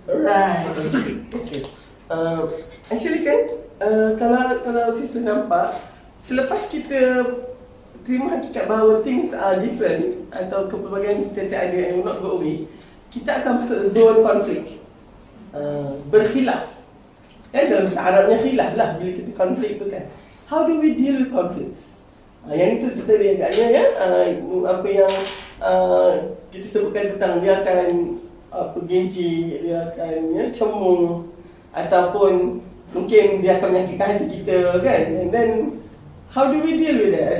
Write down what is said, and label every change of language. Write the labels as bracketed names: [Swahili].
[Malay] Right. Okay. Actually kan, kalau sister nampak, selepas kita terima hakikat bahawa [English] things are different [Malay] atau kepelbagaian setiap ada [English] and will not go away, [Malay] kita akan masuk zone konflik, berkhilaf. Kan dalam bahasa Arabnya khilaf lah bila kita konflik tu kan. [English] How do we deal with conflicts? [Malay] Yang itu kita lihat agaknya ya, apa yang kita sebutkan tentang dia akan geji, dia akan cemung, ataupun mungkin dia akan menyakitkan hati kita kan. [English] And then how do we deal with that?